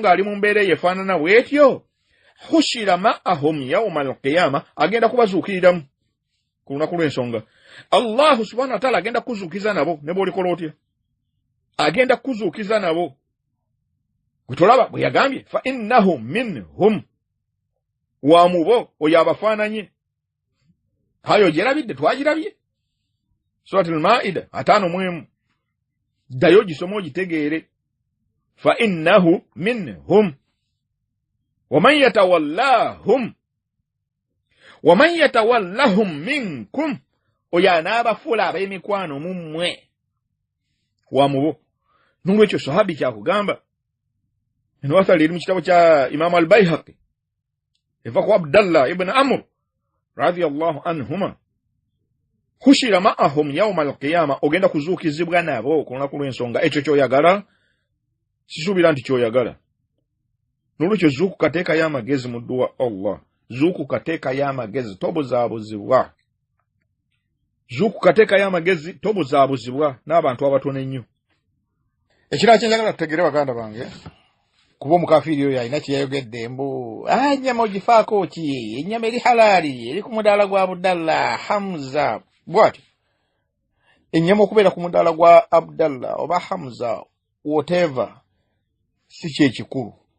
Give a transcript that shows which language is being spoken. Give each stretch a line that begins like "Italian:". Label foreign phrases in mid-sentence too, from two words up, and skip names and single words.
Ganda: ng'ali mu mbeera yefaanana bw'etyo
Arabic: حشر معهم يوم القيامة
Ganda: agenda kubazuukiriramu ku lunaku lw'ensonga
Arabic: الله سبحانه وتعالى
Ganda: agenda kuzuukiza nabo ne bw'olikola otya agenda kuzuukiza nabo gwe tolaba bwe yagambye
Arabic: فإنهم منهم
Ganda: wa mubo oyo abafaananye hayo gyerabidde twagirabye suratul maida 5 ddayo gisoma ogitegeere
Arabic: فإنه منهم ومن يتولهم منكم
Ganda: oyo anaabafuula ab'emikwano mu mmwe wa mubo n'olwekyo sahabi kyakugamba eno wasali eri mu kitabo kya Imam al-Bayhaqi eva ku Abdallah ibn Amr
Arabic: رضي الله عنهما حشر معهم يوم القيامة
Ganda: ogenda kuzuukizibwa nabo ku lunaku lw'ensonga ekyo kyoyagala sisuubira nti kyoyagala n'olwekyo zuuku kateeka y'amagezi mu dduwa Allah zuuku kateeka y'amagezi tobuzaabuzibwa zuuku kateeka y'amagezi tobuzaabuzibwa n'abantu abatono ennyo ekirala kyenjagala tutegere baganda bange kuba omukafiiri oyo alina kyeyayogedde mbu ennyama ogifaako ki ennyama eri halaali eri ku mudaala gwa Abdallah Hamza bw'ati ennyama okubeera ku mudaala gwa Abdallah oba Hamza whatever si kyekikulu